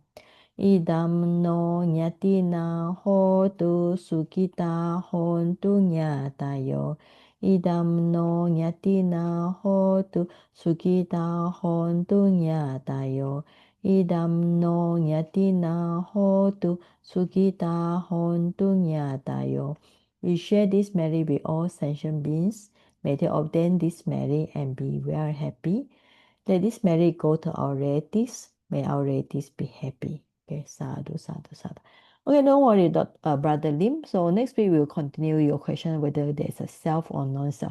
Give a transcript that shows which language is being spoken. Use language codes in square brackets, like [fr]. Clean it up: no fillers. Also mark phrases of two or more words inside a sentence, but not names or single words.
[pi] Idam no nyatina hotu sukita hontu nyatayo. Idam no nyatina hotu sukita hontu nyatayo. Idam no nyatina hotu sukita hontu nyatayo. [en] We share this merit with all sentient beings. May they obtain this merit and be very happy. Let this merit go to our relatives. May our relatives be happy. Okay, sadhu. Okay, don't worry, Brother Lim. So next week we'll continue your question whether there's a self or non-self.